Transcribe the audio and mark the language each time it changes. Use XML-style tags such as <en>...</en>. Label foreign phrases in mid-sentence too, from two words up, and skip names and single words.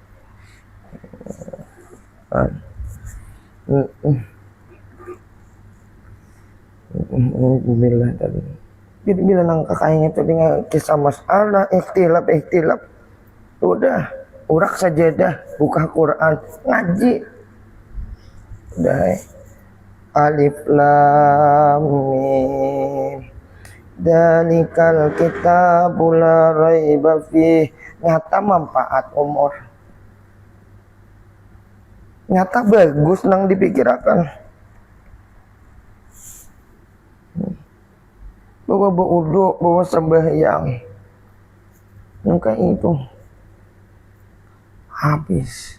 <bjn>Alhamdulillah tadi. Jadi bila nang kakaknya itu dengan kisah masalah ikhtilaf udah urak sajadah buka Quran ngaji udah</bjn> <ar>الم ذلك الكتاب لا ريب فيه.</ar> <bjn>Nyata manfaat umur, nyata bagus nang dipikirkan. Bawa berwudu, bawa sembahyang.</bjn> <id>Maka itu habis.</id>